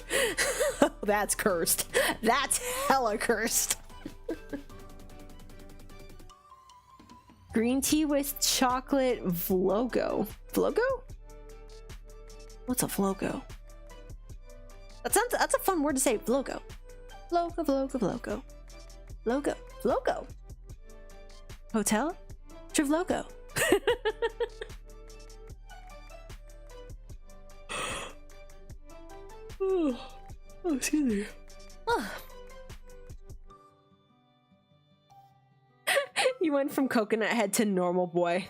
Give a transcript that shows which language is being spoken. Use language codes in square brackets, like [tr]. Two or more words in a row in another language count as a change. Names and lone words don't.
[en] That's cursed. That's hella cursed. Green tea with chocolate vlogo. Vlogo? What's a vlogo? That's a fun word to say. Vlogo. Vlogo, vlogo, vlogo. Vlogo. Vlogo. Hotel? Trivlogo. Oh, excuse me. Oh. You went from coconut head to normal boy.